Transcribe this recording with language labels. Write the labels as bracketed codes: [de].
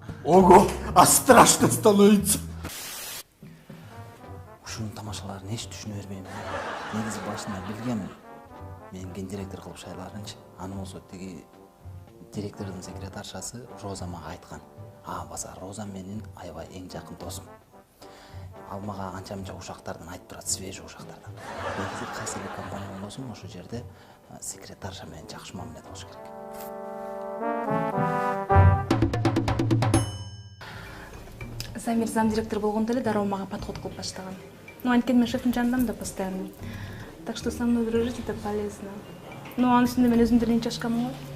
[ru] Ого, а страшно становится. [ky] Ушунун тамашаларын эч түшүнө бербейм. Негизи башында билгем, мен гендиректор кылып шайларынчы. Аны болсо тиги директордун секретаршасы Роза мага айткан. Баса Роза менин аябай эң жакын досум. Ал мага анча мынча ушактардан айтып турат, [ru] свежий [ky] ушактардан. Негизи кайсы эле компания болсун, ошол жерде секретарша менен жакшы мамиле болуш керек. Замир замдиректор болгондо эле дароо мага [ru] подход [ky] кылып баштаган. Ну, анткени мен шефтин жанындамын да [ru] постоянно. Так что со мной дружить это полезно. [ky] Ну, анын үстүндө мен өзүм деле чашкамын го.